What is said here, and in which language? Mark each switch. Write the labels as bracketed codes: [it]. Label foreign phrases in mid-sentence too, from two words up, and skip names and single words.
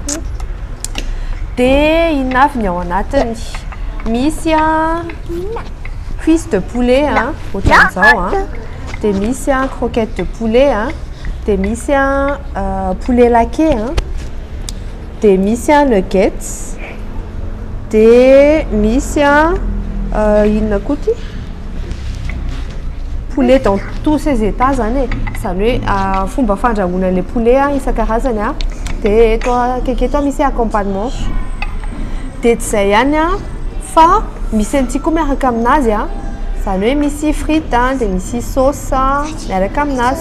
[mg] dia inona avy ny ao anatiny misy [fr] cuisse de poulet [mg] ohatran'izao dia misy [fr] croquette de poulet [mg] dia misy [fr] poulet laqué [mg] dia misy nuggets dia misy inona koa ty [fr] poulet dans tous ses états [mg] zany zany hoe fomba fandrahoana le poulet isan-karazany dia eto akaiky eto misy accompagnement dia tsy izay ihany fa misy an'ity koa miaraka aminazy zany hoe misy frite dia misy sauce miaraka aminazy.